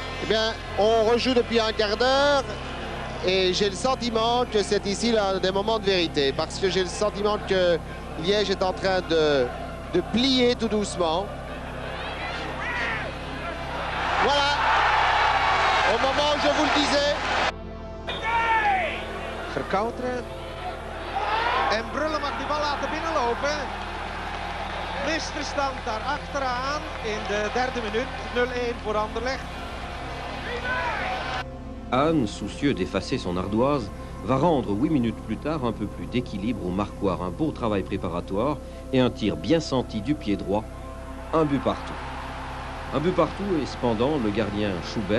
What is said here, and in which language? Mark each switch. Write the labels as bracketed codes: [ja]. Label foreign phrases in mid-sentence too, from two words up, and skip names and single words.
[fr] Eh bien, on rejoue depuis un quart d'heure. Et j'ai le sentiment que c'est ici là, des moments de vérité, parce que j'ai le sentiment que Liège est en train de plier tout doucement. Voilà, au moment où je vous le disais. Verkouteren. [nl] En Brullen mag die bal laten binnenlopen. Misverstand daar achteraan in de derde minuut. 0-1 voor Anderlecht. [fr] Hahn, soucieux d'effacer son ardoise, va rendre 8 minutes plus tard un peu plus d'équilibre au marquoir, un beau travail préparatoire et un tir bien senti du pied droit, un but partout. Un but partout et cependant le gardien Schubert.